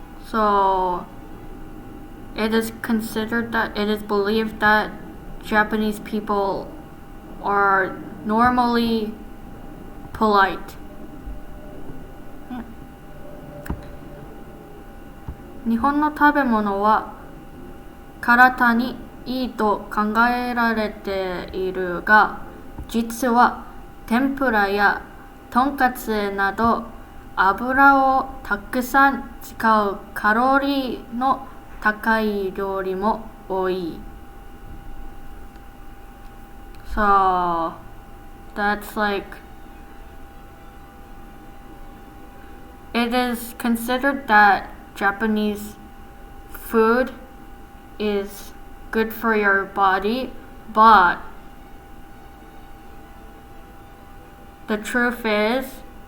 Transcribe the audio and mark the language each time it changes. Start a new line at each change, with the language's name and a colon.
English: So it is considered that it is believed that Japanese people are normally polite. Yeah.
Japanese: 日本の食べ物は体にいいと考えられているが、実は天ぷらやとんかつなど油をたくさん使うカロリーの高い料理も多い。
English: So that's like it is considered that Japanese food is good for your body, but the truth is